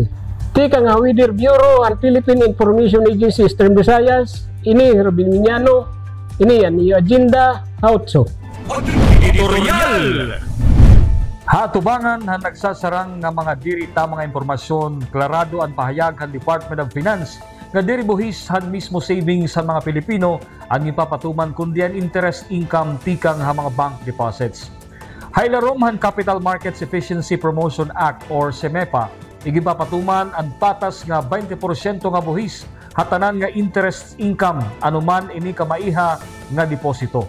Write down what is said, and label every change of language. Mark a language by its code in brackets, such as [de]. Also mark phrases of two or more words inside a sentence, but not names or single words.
[war] Tika nga Weather Bureau ang Philippine Information Agency Eastern Visayas, ini Robin Miñano, ini yan yung agenda outso. Editorial! Hatubangan han nagsasarang nga mga diri ta mga impormasyon, klarado ang pahayag han Department of Finance nga diri buhis han mismo savings sa mga Pilipino ang ipapatuman kundi ang [en] interest income [war] tikang ha mga [en] bank deposits. [war] Haylarom han Capital Markets Efficiency Promotion Act or CEMEPA igipapatuman ang patas nga 20% nga buhis hatanan nga [en] interest income [war] anuman ini kamaiha nga deposito.